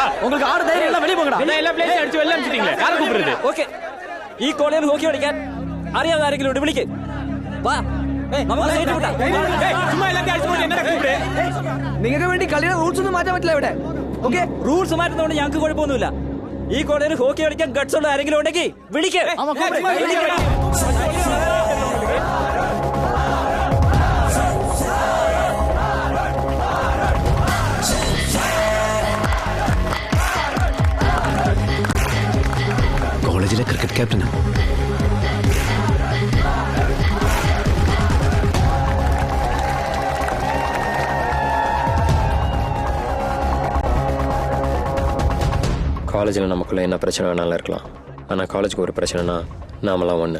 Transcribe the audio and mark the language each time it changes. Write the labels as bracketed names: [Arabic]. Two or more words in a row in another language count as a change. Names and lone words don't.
[Tamil] உங்களுக்கு ஆடு தைரியம் எல்லாம் வெளிய போங்கடா. எல்லா பிளேஸையும் அடிச்சு வெளில அடிச்சிட்டீங்களே. யாரை கூப்பிடுறது? [Malayalam] ഓക്കേ, ഈ കോളേജിൽ ഹോക്കി കളിക്കാൻ അറിയാവുന്ന ആരെങ്കിലും ഉണ്ട്? വിളിക്ക്. വാ, നമുക്ക് സൈറ്റ് കൂട്ടാം. [Tamil] சும்மா எல்லாத்தையும் அடிச்சு போட்டு என்ன கூப்பிடு? [Malayalam] നിങ്ങൾക്ക് വേണ്ടി കളിയുടെ റൂൾസ് ഒന്നും മാറ്റാൻ പറ്റില്ല ഇവിടെ. ഓക്കേ? റൂൾസ് മാറ്റുന്നതുകൊണ്ട് ഞങ്ങൾക്ക് കുഴപ്പമൊന്നുമില്ല. ഈ കോളേജിൽ ഹോക്കി കളിക്കാൻ ഗട്സ് ഉള്ള ആരെങ്കിലും ഉണ്ടെങ്കിൽ വിളിക്ക്. കോളേജിലെ ക്രിക്കറ്റ് ക്യാപ്റ്റനാണ്. [Tamil] காலேஜில் நமக்குள்ள என்ன பிரச்சனை வேணாலும் இருக்கலாம். ஆனால் காலேஜுக்கு ஒரு பிரச்சனைனா நாமெல்லாம் ஒன்று.